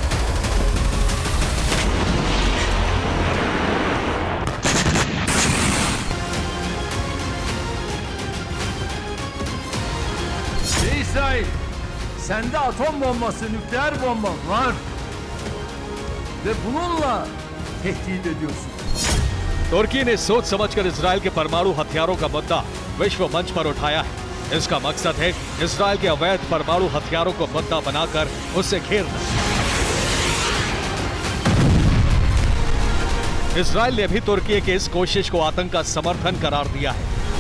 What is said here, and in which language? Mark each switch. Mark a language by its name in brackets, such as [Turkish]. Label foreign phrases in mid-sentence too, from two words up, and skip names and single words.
[Turkish] İsrail, sende atom bombası, nükleer bomba var ve bununla tehdit ediyorsun. [Hindi] तुर्की ने सोच समझकर इजरायल के परमाणु हथियारों का मुद्दा विश्व मंच पर उठाया है। इसका मकसद है इजरायल के अवैध परमाणु हथियारों को मुद्दा बनाकर उसे घेरना। इजरायल ने भी तुर्की की इस कोशिश को आतंक का समर्थन करार दिया है।